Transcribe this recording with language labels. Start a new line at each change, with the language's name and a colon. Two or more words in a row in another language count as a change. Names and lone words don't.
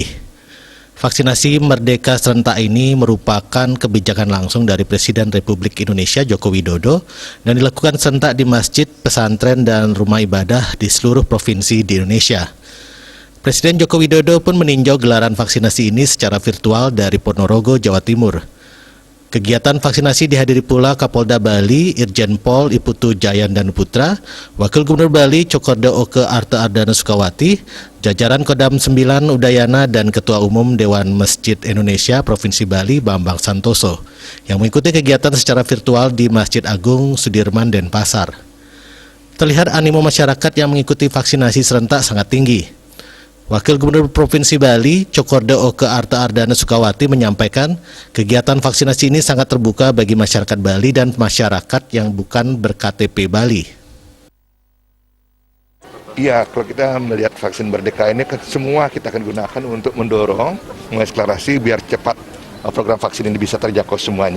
Indonesian: Vaksinasi Merdeka serentak ini merupakan kebijakan langsung dari Presiden Republik Indonesia Joko Widodo dan dilakukan serentak di masjid, pesantren, dan rumah ibadah di seluruh provinsi di Indonesia. Presiden Joko Widodo pun meninjau gelaran vaksinasi ini secara virtual dari Ponorogo, Jawa Timur. Kegiatan vaksinasi dihadiri pula Kapolda Bali, Irjen Pol Iputu Jayandan Putra, Wakil Gubernur Bali Cokorda Oke Arta Ardana Sukawati, jajaran Kodam 9 Udayana dan Ketua Umum Dewan Masjid Indonesia Provinsi Bali Bambang Santoso yang mengikuti kegiatan secara virtual di Masjid Agung Sudirman Denpasar. Terlihat animo masyarakat yang mengikuti vaksinasi serentak sangat tinggi. Wakil Gubernur Provinsi Bali, Cokorda Oke Arta Ardana Sukawati menyampaikan kegiatan vaksinasi ini sangat terbuka bagi masyarakat Bali dan masyarakat yang bukan ber-KTP Bali. Iya, kalau kita melihat vaksin Merdeka ini kan semua kita akan gunakan untuk mendorong, mengeklarasi biar cepat program vaksin ini bisa terjangkau semuanya.